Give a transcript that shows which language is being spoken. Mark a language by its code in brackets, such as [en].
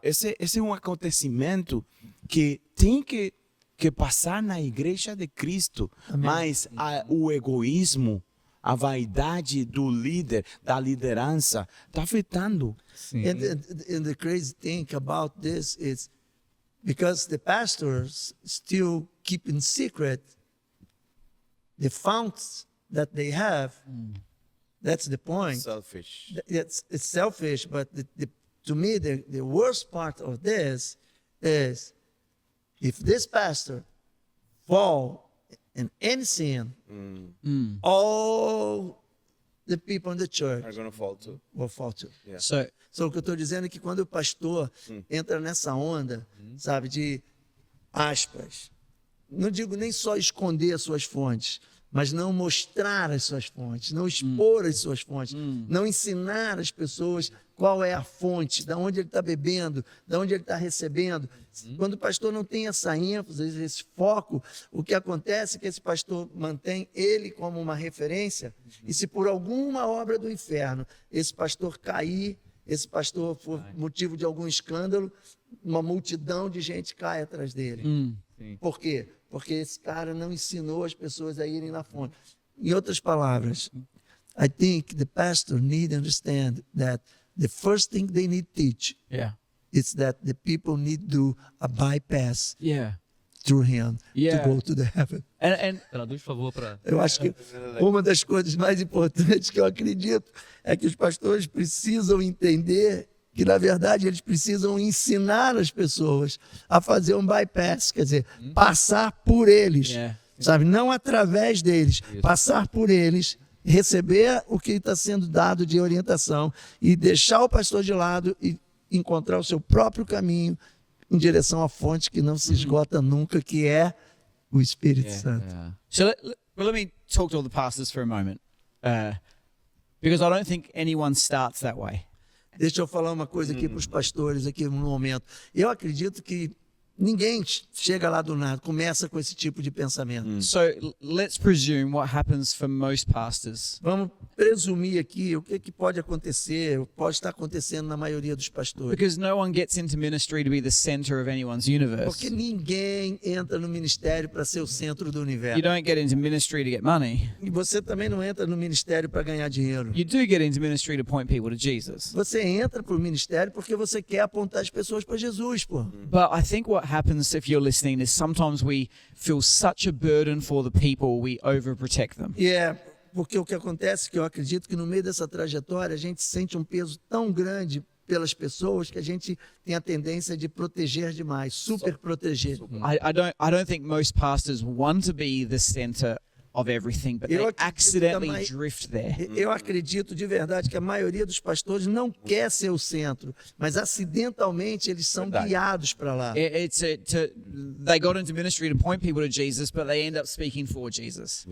[pt] Esse é um acontecimento que tem que passar na igreja de Cristo. Amém. Mas o egoísmo, a vaidade do líder, da liderança, está afetando. [en] And the crazy thing about this is because the pastors still keep in secret the founts that they have. That's the point. Selfish. It's selfish, but to me, the worst part of this is if this pastor fall in any sin, all the people in the church are going to fall too. Will fall too. Yeah. [pt] So o que eu estou dizendo é que quando o pastor entra nessa onda, sabe, de aspas, não digo nem só esconder as suas fontes, mas não mostrar as suas fontes, não expor as suas fontes, não ensinar as pessoas qual é a fonte, de onde ele está bebendo, de onde ele está recebendo. Quando o pastor não tem essa ênfase, esse foco, o que acontece é que esse pastor mantém ele como uma referência, e se por alguma obra do inferno esse pastor cair, esse pastor for motivo de algum escândalo, uma multidão de gente cai atrás dele. Por quê? Porque esse cara não ensinou as pessoas a irem na fonte. Em outras palavras, [en] I think the pastor need to understand that the first thing they need to teach is that the people need to do a bypass through him to go to the heaven. [pt] Traduz, por favor, para... Eu acho que uma das coisas mais importantes que eu acredito é que os pastores precisam entender que, na verdade, eles precisam ensinar as pessoas a fazer um bypass, quer dizer, passar por eles, sabe? Não através deles, passar por eles, receber o que está sendo dado de orientação e deixar o pastor de lado e encontrar o seu próprio caminho em direção à fonte que não se esgota nunca, que é o Espírito Santo. [en] So let me talk to all the pastors for a moment, because I don't think anyone starts that way. [pt] Deixa eu falar uma coisa aqui para os pastores aqui no momento. Eu acredito que ninguém chega lá do nada, começa com esse tipo de pensamento. [en] So let's presume what happens for most pastors. [pt] Vamos presumir aqui o que pode acontecer, pode estar acontecendo na maioria dos pastores. [en] Because no one gets into ministry to be the center of anyone's universe. [pt] Porque ninguém entra no ministério para ser o centro do [en] You [pt] universo. [en] don't get into ministry to get money. [pt] E você também não entra no ministério para ganhar dinheiro. [en] You do get into ministry to point people to Jesus. [pt] Você entra para o ministério porque você quer apontar as pessoas para Jesus, pô. [en] But I think what happens if you're listening is sometimes we feel such a burden for the people, we overprotect them. [pt] E é porque o que acontece é que eu acredito que no meio dessa trajetória a gente sente um peso tão grande pelas pessoas que a gente tem a tendência de proteger demais, super proteger. [en] I don't think most pastors want to be the center of everything, but they [pt] Eu acredito [en] accidentally [pt] também- [en] drift there. [pt] Eu acredito de verdade que a maioria dos pastores não quer ser o centro, mas acidentalmente eles são guiados para lá. [en] They got into ministry to point people to Jesus, but they end up speaking for Jesus.